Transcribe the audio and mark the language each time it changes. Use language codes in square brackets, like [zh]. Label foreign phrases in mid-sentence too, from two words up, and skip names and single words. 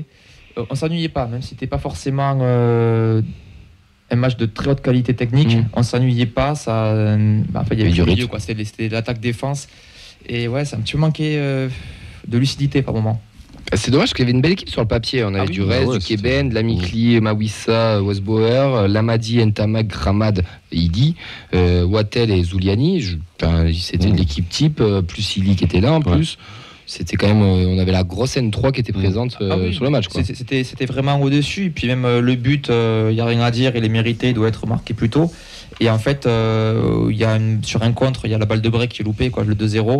[fr] On s'ennuyait pas, même si c'était pas forcément un match de très haute qualité technique. On s'ennuyait pas. Il y avait du milieu, quoi. C'était l'attaque-défense. Et ouais, ça a un petit peu manqué de lucidité par moment. C'est dommage parce qu'il y avait une belle équipe sur le papier. On avait du Rez, du Keben, de Lamikli, Mawissa, Westbauer, Lamadi, Ntamak, Gramad, Idi, Wattel et Zuliani. C'était l'équipe type, plus Ili qui était là en plus. C'était quand même, on avait la grosse N3 qui était présente sur le match. Quoi. C'était vraiment au-dessus. Et puis même le but, il n'y a rien à dire, il est mérité, il doit être marqué plus tôt. Et en fait, sur un contre, il y a la balle de break qui est loupée, le 2-0.